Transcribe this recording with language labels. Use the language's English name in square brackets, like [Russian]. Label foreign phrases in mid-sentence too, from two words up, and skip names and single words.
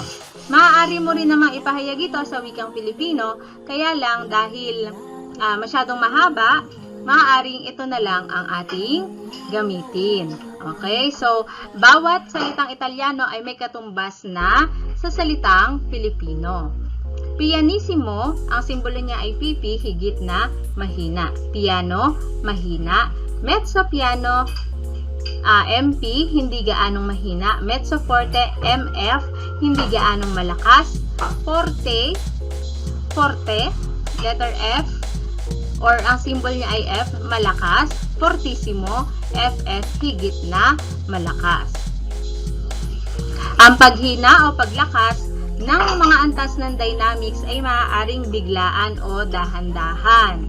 [Filipino] Maaari mo rin namang ipahayag ito sa wikang Pilipino, kaya lang dahil masyadong mahaba, maaaring ito na lang ang ating gamitin. Okay? So, bawat salitang Italyano ay may katumbas na sa salitang Pilipino. Pianissimo, ang simbolo niya ay PP, higit na mahina. Piano, mahina. [Italian] Mezzo piano, [Filipino] MP, hindi gaanong mahina. [Italian] Mezzo forte, MF, [Filipino] hindi gaanong malakas. Forte, letter F, or ang symbol niya ay F, malakas. Fortissimo, FF, higit na malakas. Ang paghina o paglakas ng mga antas ng dynamics ay maaaring biglaan o dahan-dahan.